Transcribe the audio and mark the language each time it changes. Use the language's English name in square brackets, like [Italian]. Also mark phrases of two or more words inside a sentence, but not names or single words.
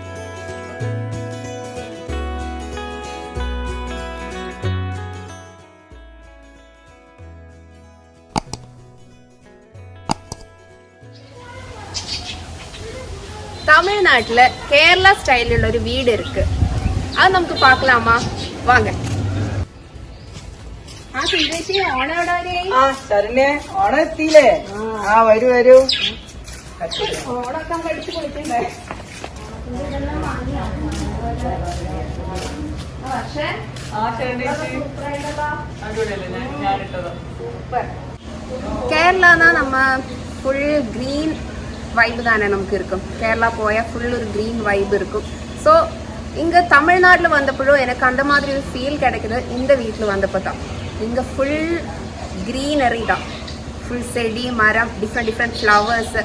[Tamil] தமிழ்நாட்டுல கேரளா ஸ்டைல்ல ஒரு வீடு இருக்கு, அது நமக்கு பார்க்கலாமா? வாங்க. [Malayalam] ശരണ്യ ഓണെത്തിയില്ലേ? വരൂ വരൂ. ഓണൊക്കെ പഠിച്ചു കൊടുക്കണ്ടേ? സൂപ്പർ. [Tamil] கேரளானா நம்ம [English] full green vibe [Tamil] தானே நமக்கு இருக்கும். கேரளா போயா ஃபுல் ஒரு [English] green vibe [Tamil] இருக்கும். ஸோ இங்கே தமிழ்நாட்டில் வந்தப்போ எனக்கு அந்த மாதிரி ஒரு ஃபீல் கிடைக்குது இந்த வீட்டில் வந்தப்போ தான். இங்கே [English] full greenery [Tamil] தான், ஃபுல் செடி மரம், [English] different flowers.